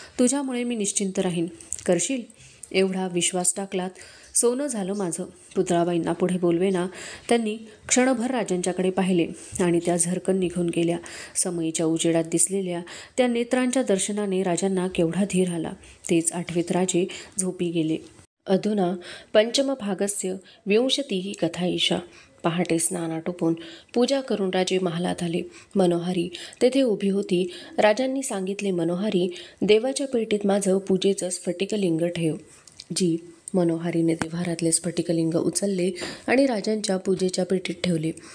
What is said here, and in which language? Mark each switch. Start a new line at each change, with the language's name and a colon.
Marathi: तुझ्यामुळे मी निश्चिंत राहीन. करशील? एवढा विश्वास टाकलात. सोनं झालं माझं. पुतळाबाईंना पुढे बोलवेना. त्यांनी क्षणभर राजांच्याकडे पाहिले आणि त्या झरकन निघून गेल्या. समयीच्या उजेडात दिसलेल्या त्या नेत्रांच्या दर्शनाने राजांना केवढा धीर आला तेच आठवीत राजे झोपी गेले.
Sanskrit: अधुना पंचमभागस्य विंशतिः कथा एषा.
Marathi: पहाटे स्नान आटोपून पूजा करून राजे महालात आले. मनोहारी तेथे उभी होती. राजांनी सांगितले, मनोहारी, देवाच्या पेटीत माझं पूजेचं स्फटिकलिंग ठेव. जी. मनोहारीने देव्हारातले स्फटिकलिंग उचलले आणि राजांच्या पूजेच्या पेटीत ठेवले.